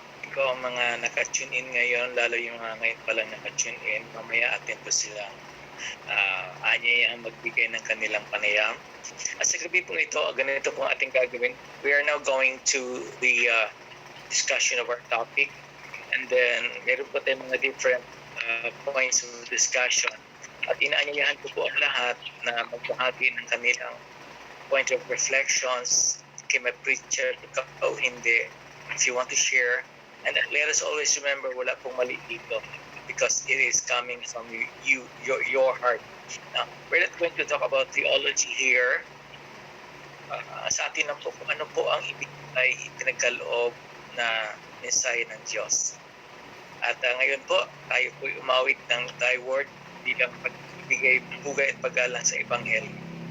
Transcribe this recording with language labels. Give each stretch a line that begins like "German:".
Filipino: Ikaw ang mga naka-tune in ngayon, lalo yung mga ngayon palang naka-tune in, mamaya atin po silang anyayang magbigay ng kanilang panayam. At sa gabi po ito, ganito po ang ating gagawin.
English: We are now going to the discussion of our topic, and then
Filipino: meron po tayong mga
English: different points of discussion.
Filipino: At inaanyayahan ko po ang lahat na magbahagi ng kanilang
English: point of reflections
Filipino: kay my preacher, ikaw hindi.
English: If you want to share, and let us always remember,
Filipino: wala pong mali dito
English: because it is coming from your heart. Now, we're not going to talk about theology here.
Filipino: Sa atin lang po kung ano po ang ibigay, ipinagkaloob na mensahe ng Diyos. At ngayon po, tayo po umawit ng thy word bilang pagbigay bugay at paggalang sa Ebanghelyo.